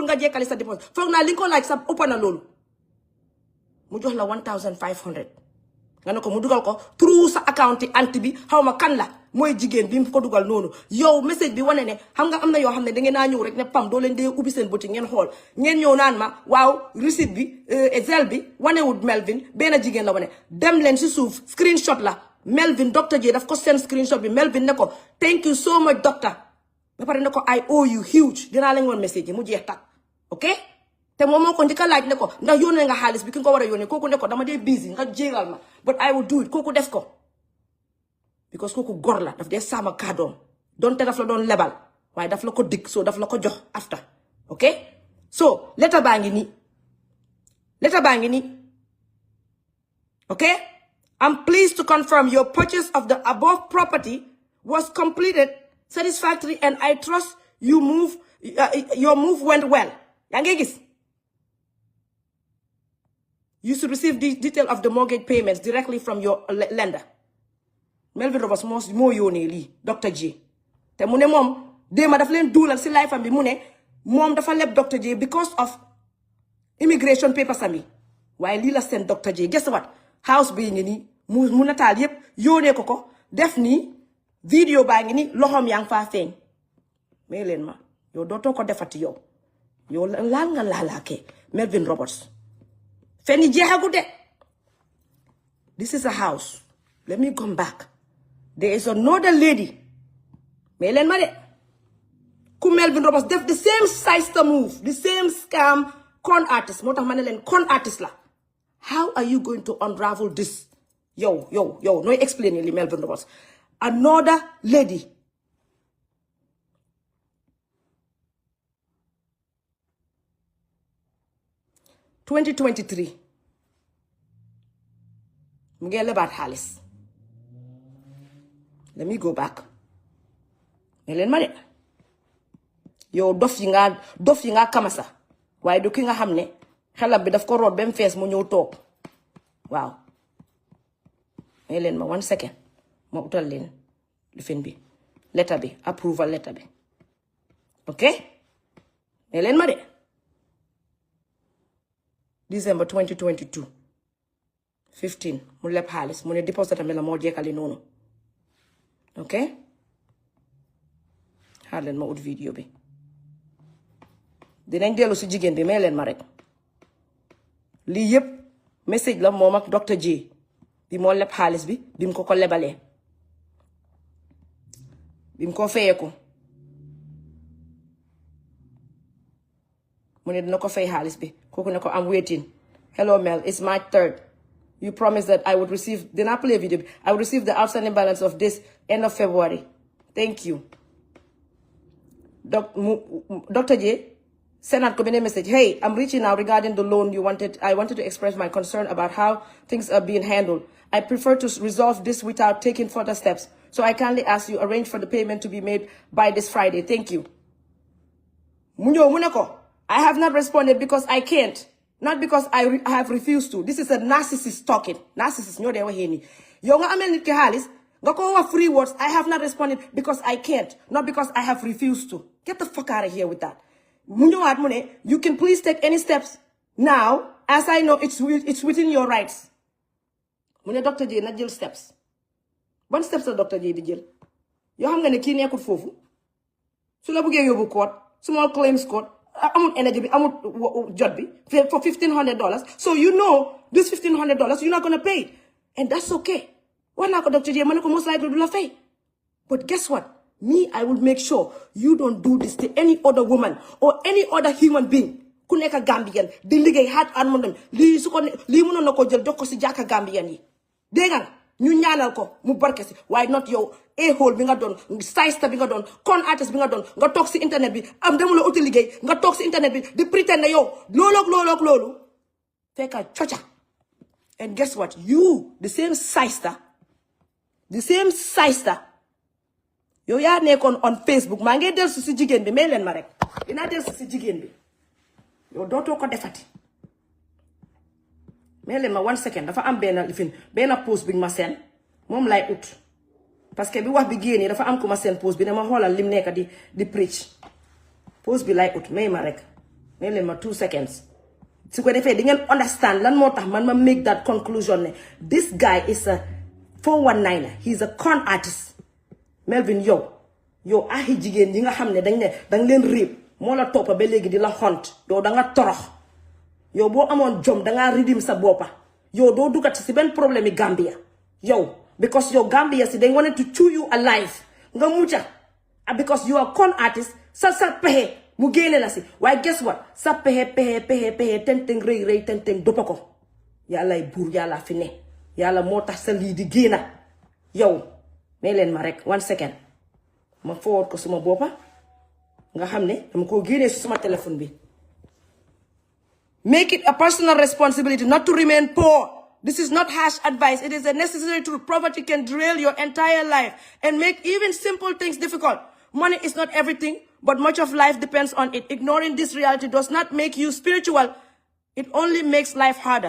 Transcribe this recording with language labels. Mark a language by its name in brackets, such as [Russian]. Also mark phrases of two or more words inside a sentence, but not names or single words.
[Wolof] nga jekkali sa deposit foog naa li nga ko laaj sa ëpp na loolu mu jox la 1500 nga ne ko mu dugal ko through sa account anti bi xaw ma kan la mooy jigéen bi mu ko dugal noonu yow message bi wane ne xam nga am na yoo xam ne da ngeen naa ñëw rek ne pam doo leen dee ubbi seen boutique ngeen xool ngeen ñëw naan ma waaw receipt bi Excel bi wanewut Melvin benn jigéen la wane dem leen si suuf screenshot la Melvin Dr. J daf ko seen screenshot bi Melvin ne ko [English] thank you so much doctor [Wolof] ba pare ne ko [English] I owe you huge [Wolof] dinaa leen woon message yi mu jeex tak ok te moom moo ko njëkk a laaj ne ko ndax yónnee nga xaalis bi ki nga ko war a yónnee kooku ne ko dama dee busy nga jéegal ma [English] but I will do it [Wolof] kooku def ko because kooku gor la daf dee saama kàddoom donte daf la doon lebal waaye daf la ko dig so daf la ko jox after ok so letter baa ngi nii [English] ok I'm pleased to confirm your purchase of the above property was completed satisfactory and I trust your move went well [Wolof] yaa ngi gis [English] you should receive the detail of the mortgage payments directly from your lender Melville Robertson [Wolof] moo yónnee lii [English] Dr. [Wolof] J te mu ne moom déema daf leen duulal si life am bi mu ne moom dafa leb Dr. J [English] because of immigration papers [Wolof] am yi waaye lii la seen Dr. J [English] guess what [Wolof] house bi ngi nii mu nataal yépp yónnee ko def nii video baa ngi nii loxoom yaa ngi faa feeñ mais leen ma yow dootoo ko defati yow laal nga laalaakee Melville Robertson fen yi jeexagu de [English] this is a house let me come back there is another lady [Wolof] mais leen ma de ku Melville Robertson def [English] the same size to move the same scam con artist [Wolof] moo tax ma ne leen con artist la [English] how are you going to unravel this [Wolof] yow nooy explain li Melville Robertson [English] another lady [Wolof] 2023 mu ngi lebaat xaalis [English] let me go back [Wolof] mais leen ma de yow dof yi nga kamasa waaye du ki nga xam ne xelam bi daf ko root ba mu fees mu ñëw toog waaw mais leen ma 1 second ma utal leen lifin bi letter bi [English] approval letter [Wolof] bi ok mais leen ma de December 2022 15 mu leb xaalis mu ne deposit am la moo jekkali noonu ok xaar leen ma ut video bi dinañ dellu si jigéen bi may leen ma rek lii yépp message la moom ak Dr. J bi moo leb xaalis bi bi mu ko lebalee bi mu ko fayeeku mu ne dina ko fay xaalis bi kooku ne ko [English] I'm waiting hello Mel it's March 3rd you promised that I would receive [Wolof] dinaa play video bi [English] I would receive the outstanding balance of this end of February thank you Dr. J sent out a message hey I'm reaching out regarding the loan I wanted to express my concern about how things are being handled I prefer to resolve this without taking further steps so I kindly ask you arrange for the payment to be made by this Friday thank you [Wolof] mu ñëw mu ne ko [English] I have not responded because I can't. Not because I have refused to. This is a narcissist talking. Narcissist, [Wolof] ñoo dee waxee nii. Yow nga amel nit ki xaalis, nga ko wax [English] free words. I have not responded because I can't. Not because I have refused to. Get the fuck out of here with that. [Wolof] Mu ñëwaat mu ne, [English] you can please take any steps now, as I know it's within your rights. [Wolof] Mu ne Dr. J na jël steps. Ban steps la Dr. J di jël? Yoo xam nga ne kii nekkul foofu. Su la bëggee yóbbu court, [English] small claims court, [Wolof] amul energy bi amul jot bi [English] for $1,500 so you know this $1,500 you're not gonna pay it and that's okay [Wolof] wax naa ko [English] Dr. [Wolof] J ma ne ko [English] most likely [Wolof] du la fay [English] but guess what me I will make sure you don't do this to any other woman or any other human being [Wolof] ku nekk Gambian di liggéey [English] hard and money [Wolof] lii su ko lii mënoon na ko jël jox ko si jàkka Gambian yi dégg nga ñu ñaanal ko mu barke si waaye not yow a-hole bi nga doon saysta bi nga doon [English] con artist [Wolof] bi nga doon nga toog si internet bi am demula uti liggéey nga toog si internet bi di pretend ne yow loolu fekka coca [English] and guess what you the same [Wolof] saysta yow yaa nekkoon [English] on Facebook [Wolof] maa ngi dellu si jigéen bi may leen ma rek dinaa dellu si jigéen bi yow dootoo ko defati mais leen ma 1 second dafa am benn post bi ma seen moom lay ut [French] parce que [Wolof] bi wax bi génnee dafa am ku ma seen post bi ne ma xoolal lim nekk di preach post bi lay ut may ma rek mais leen ma 2 seconds su ko defee di ngeen understand lan moo tax man ma [English] make that conclusion [Wolof] ne [English] this guy is a 419er, he's a con artist. [Wolof] Melvin yow ahi jigéen yi nga xam ne dang leen réeb moo la toppa ba léegi di la xont yow da nga torox yow boo amoon jom da nga ridim sa boppa yow doo dugati si benn problème yi Gambia yow because yow Gambia si [English] they wanted to chew you alive [Wolof] nga mucca [English] because you are con artist [Wolof] sa pexe mu génne la si waaye guess what sa pexe tenteng rëy tenteng doppa ko yàllay buur yàlla fi ne yàlla moo tax sa lii di génna yow may leen ma rek 1 second ma forward ko suma boppa nga xam ne dama ko génnee si suma téléphone bi. [English] Make it a personal responsibility not to remain poor. This is not harsh advice. It is a necessary truth. Poverty can derail your entire life and make even simple things difficult. Money is not everything, but much of life depends on it. Ignoring this reality does not make you spiritual. It only makes life harder.